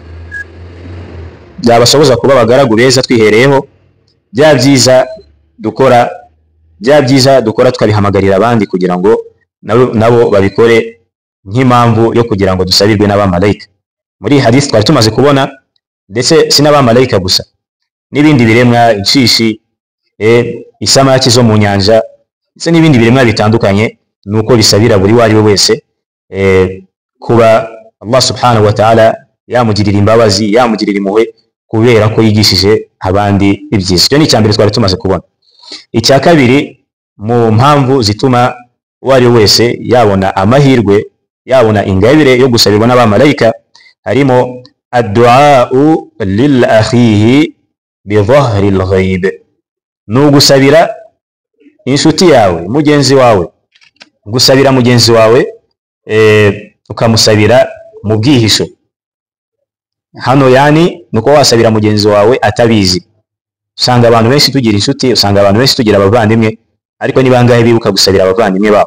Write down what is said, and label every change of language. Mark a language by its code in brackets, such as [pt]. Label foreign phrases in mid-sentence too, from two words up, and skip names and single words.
[rw] bya byiza dukora tukabihamagarira abandi kugira ngo nabo babikore nk'impamvu yo kugira ngo dusabirwe n'abamalayika. Muri hadith twari tumaze kubona ndetse sinabamalayika gusa, n'ibindi biremwa, inshishi, isamaki zo mu nyanja ndetse n'ibindi biremwa bitandukanye, nuko bisabira buri wari we wese kuba Allah [ar] سبحانه وتعالى [rw] yamugirira imbabazi, yamugirira impuhwe kubera ko yigishije abandi ibyiza. Cyo ni cyambere twari tumaze kubona. Icya kabiri mu mpamvu zituma wari wese yabona amahirwe, yabona ingabire yo gusabirwa n'abamalayika, harimo [ar] الدعاء لأخيه بظهر الغيب. [rw] Nugusabira inshuti yawe, mugenzi wawe, gusabira mugenzi wawe ukamusabira mu bwihisho. Hano yani nuko wasabira mugenzi wawe atabizi. Usanga abantu benshi tugira inshuti, usanga abantu benshi tugira abavandimwe, ariko ni bangahe bibuka gusabira abavandimwe babo?